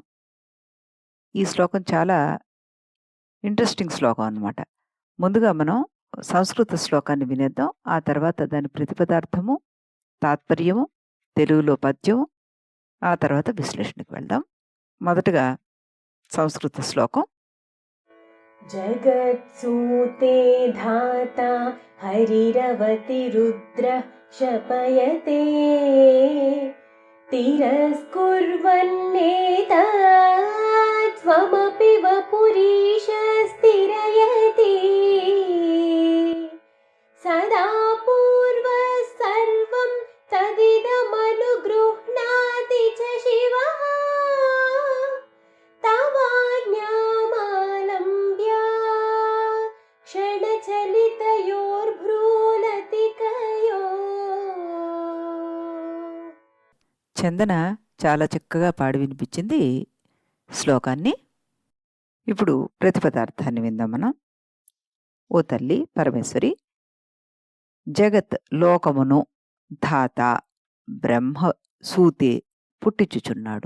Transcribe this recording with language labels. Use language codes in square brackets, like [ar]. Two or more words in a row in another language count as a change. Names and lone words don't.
[te] ఈ శ్లోకం చాలా ఇంట్రెస్టింగ్ శ్లోకం అన్నమాట. ముందుగా మనం సంస్కృత శ్లోకాన్ని వినేద్దాం. ఆ తర్వాత దాని ప్రతిపదార్థము, తాత్పర్యము, తెలుగులో పద్యం, ఆ తర్వాత విశ్లేషణకు వెళ్దాం. మొదటగా సంస్కృత శ్లోకం. [sa] जगत्सूते धाता हरिरवतिरुद्रः शपयते तिरस्कुर्वन्नेतत्त्वमपि वपुरीशस्तिरयति सदा पूर्वः सर्वं तदिदमनुगृह्णाति च शिवः तवाज्ञामालम्ब्य क्षणचलितयोर्भ्रूलतिकयो. [te] చందన చాలా చక్కగా పాడి వినిపించింది శ్లోకాన్ని. ఇప్పుడు ప్రతిపదార్థాన్ని విందాం మనం. ఓ తల్లి పరమేశ్వరి, జగత్ లోకమును ధాత బ్రహ్మ సూతే పుట్టించుచున్నాడు.